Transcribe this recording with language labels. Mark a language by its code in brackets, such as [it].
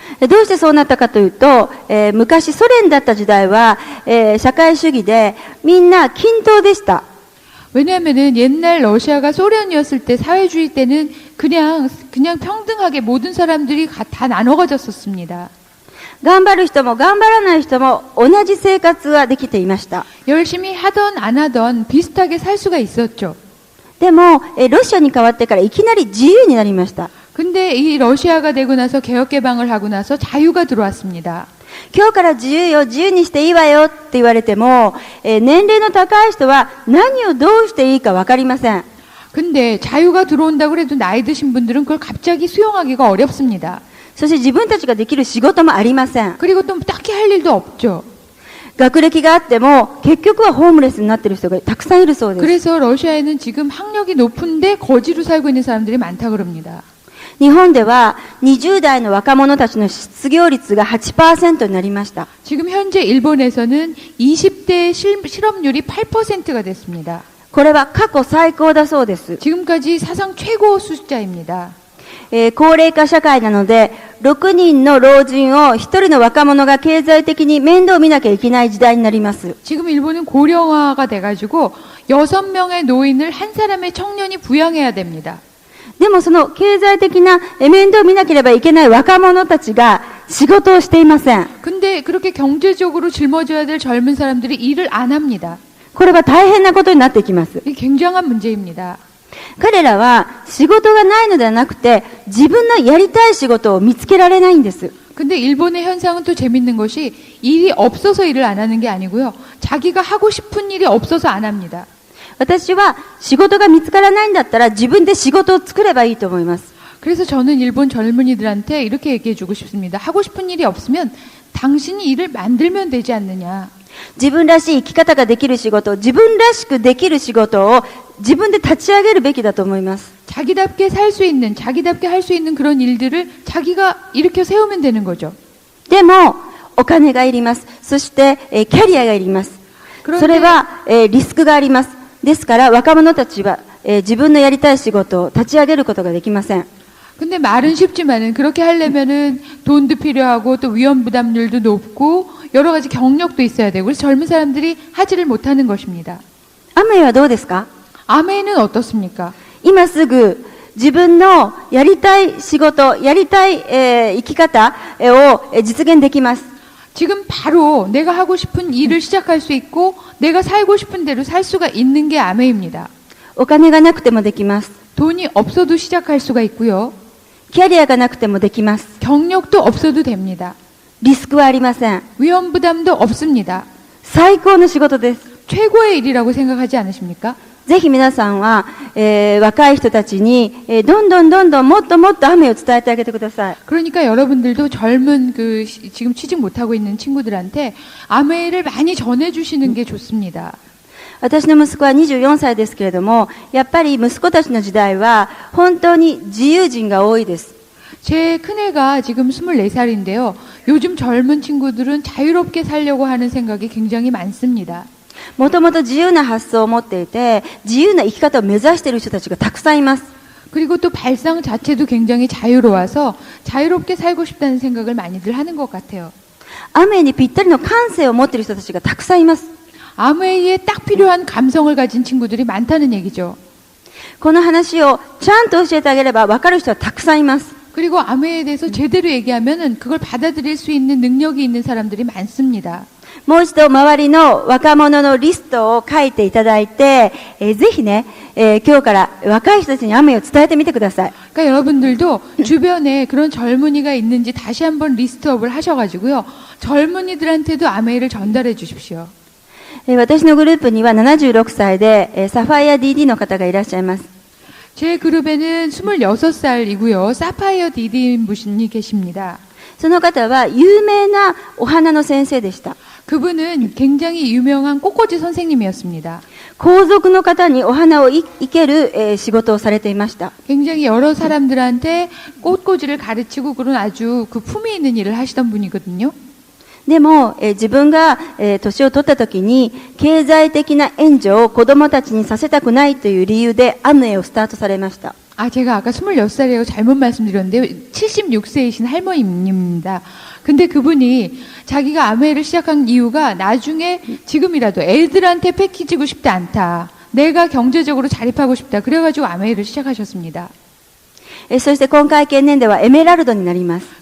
[ja] どうしてそうなったかというと、昔ソ連だった時代は、社会主義でみんな均等でした。 [ko] 왜냐하면은 옛날 러시아가 소련이었을 때 사회주의 때는 그냥 평등하게 모든 사람들이 다 나눠 가졌었습니다. [ja] 頑張る人も頑張らない人も同じ生活はできていました。 [ko] 열심히 하던 안 하던 비슷하게 살 수가 있었죠. [ja] でも、ロシアに変わってからいきなり自由になりました。 [ko] 근데 이 러시아가 되고 나서 개혁 개방을 하고 나서 자유가 들어왔습니다. [ja] 今日から自由よ、自由にしていいわよって言われても、年齢の高い人は何をどうしていいかわかりません。 [ko] 근데 자유가 들어온다고 그래도 나이 드신 분들은 그걸 갑자기 수용하기가 어렵습니다. [ja] そして自分たちができる仕事もありません。 [ko] 그리고 또 딱히 할 일도 없죠. [ja] 学歴があっても結局はホームレスになっている人がたくさんいるそうです。 [ko] 그래서 러시아에는 지금 학력이 높은데 거지로 살고 있는 사람들이 많다 그럽니다. [ja] 日本では20代の若者たちの失業率が 8% になりました。 [ko] 지금 현재 일본에서는 20대 실업률이 8%가 됐습니다. [ja] これは過去最高だそうです。 [ko] 지금까지 사상 최고 숫자입니다. [ja] 高齢化社会なので6人の老人を1人の若者が経済的に面倒見なきゃいけない時代になります。 [ko] 지금 일본은 고령화가 돼가지고 6명의 노인을 한 사람의 청년이 부양해야 됩니다. [ja] でもその経済的な面倒を見なければいけない若者たちが仕事をしていません。 [ko] 근데 그렇게 경제적으로 짊어져야 될 젊은 사람들이 일을 안 합니다. [ja] これは大変なことになってきます。 [ko] 이게 굉장한 문제입니다. [ja] 彼らは仕事がないのではなくて自分のやりたい仕事を見つけられないんです。 [ko] 근데 일본의 현상은 또 재밌는 것이 일이 없어서 일을 안 하는 게 아니고요. 자기가 하고 싶은 일이 없어서 안 합니다. [ja] 私は仕事が見つからないんだったら自分で仕事を作ればいいと思います。 [ko] 그래서 저는 일본 젊은이들한테 이렇게 얘기해 주고 싶습니다. 하고 싶은 일이 없으면 당신이 일을 만들면 되지 않느냐. [ja] 自分らしい生き方ができる仕事、自分らしくできる仕事を自分で立ち上げるべきだと思います。 [ko] 자기답게 살 수 있는, 자기답게 할 수 있는 그런 일들을 자기가 일으켜 세우면 되는 거죠. [ja] でもお金がいります。そして、キャリアがいります。それは、リスクがあります。ですから若者たちは、自分のやりたい仕事を立ち上げることができません。 [ko] 근데 말은 쉽지만은 그렇게 하려면은 돈도 필요하고 또 위험 부담률도 높고 여러 가지 경력도 있어야 되고 그래서 젊은 사람들이 하지를 못하는 것입니다. [ja] アメイはどうですか？ [ko] 아메는 어떻습니까? [ja] 今すぐ自分のやりたい仕事、やりたい、生き方を実現できます。 [ko] 지금 바로 내가 하고 싶은 일을 시작할 수 있고 내가 살고 싶은 대로 살 수가 있는 게 아메입니다. [ja] お金がなくてもできます。 [ko] 돈이 없어도 시작할 수가 있고요. [ja] キャリアがなくてもできます。 [ko] 경력도 없어도 됩니다. [ja] リスクはありません。 [ko] 위험 부담도 없습니다. [ja] 最高の仕事です。 [ko] 최고의 일이라고 생각하지 않으십니까? [ja] ぜひ皆さんは、若い人たちに、どんどんもっともっと雨を伝えてあげてください。 [ko] 그러니까 여러분들도 젊은 지금 취직 못하고 있는 친구들한테 아메를 많이 전해주시는 게 좋습니다. [ja] 私の息子は24歳ですけれども、やっぱり息子たちの時代は本当に自由人が多いです。 [ko] 제 큰애가 지금 24살인데요. 요즘 젊은 친구들은 자유롭게 살려고 하는 생각이 굉장히 많습니다. [ja] もともと自由な発想を持っていて、自由な生き方を目指している人たちがたくさんいます。 [ko] 그리고 또 발상 자체도 굉장히 자유로워서 자유롭게 살고 싶다는 생각을 많이들 하는 것 같아요. [ja] 雨にぴったりの感性を持っている人たちがたくさんいます。 [ko] 아메이에 딱 필요한 감성을 가진 친구들이 많다는 얘기죠. [ja] この話をちゃんと教えてあげれば分かる人はたくさんいます。 [ko] 그리고 아메에 대해서 제대로 얘기하면은 그걸 받아들일 수 있는 능력이 있는 사람들이 많습니다. [ja] もう一度周りの若者のリストを書いていただいて、ぜひね、今日から若い人たちに雨を伝えてみてください。 [ko] 그러니까 여러분들도 주변에 그런 젊은이가 있는지 다시 한번 리스트업을 하셔가지고요. 젊은이들한테도 아메를 전달해 주십시오. [ja] 私のグループには76歳で、サファイア DD の方がいらっしゃいます。 [ko] 제 그룹에는 26살이고요. 사파이어 디디 분이 계십니다. [ja] その方は有名なお花の先生でした。 [ko] 그분은 굉장히 유명한 꽃꽂이 선생님이었습니다. [ja] 皇族の方にお花を生ける、仕事をされていました。 [ko] 굉장히 여러 사람들한테 꽃꽂이를 가르치고 그런 아주 그 품위 있는 일을 하시던 분이거든요. [ja] でも、自分が、年を取った時に経済的な援助を子供たちにさせたくないという理由でアムウェイをスタートされました。 [ko] 아, 제가 아까 26살이라고 잘못 말씀드렸는데 76세이신 할머니입니다. 근데 그분이 자기가 아메를 시작한 이유가 나중에 지금이라도 애들한테 패키지고 싶지 않다. 내가 경제적으로 자립하고 싶다. 그래가지고 아메를 시작하셨습니다. [ja] そして今回経年ではエメラルドになります。